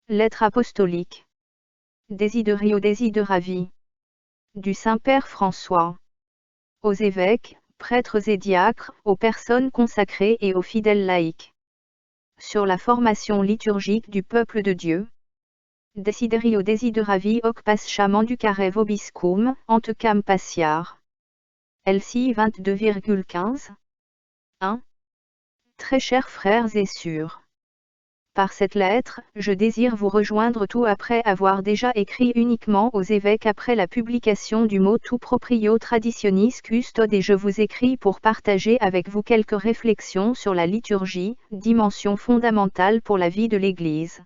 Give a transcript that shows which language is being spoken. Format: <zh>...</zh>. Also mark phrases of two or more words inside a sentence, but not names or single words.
<fr>Lettre apostolique. Desiderio Desideravi. Du Saint-Père François. Aux évêques, prêtres et diacres, aux personnes consacrées et aux fidèles laïcs. Sur la formation liturgique du peuple de Dieu.</fr> <la>Desiderio Desideravi hoc pascha manducare vobiscum, antecam passiar.</la> <fr>LCI 22,15. 1. Très chers frères et sœurs. Par cette lettre, je désire vous rejoindre tout après avoir déjà écrit uniquement aux évêques après la publication du</fr> <la>motu proprio</la> <fr>Traditionis Custode, et je vous écris pour partager avec vous quelques réflexions sur la liturgie, dimension fondamentale pour la vie de l'Église.</fr>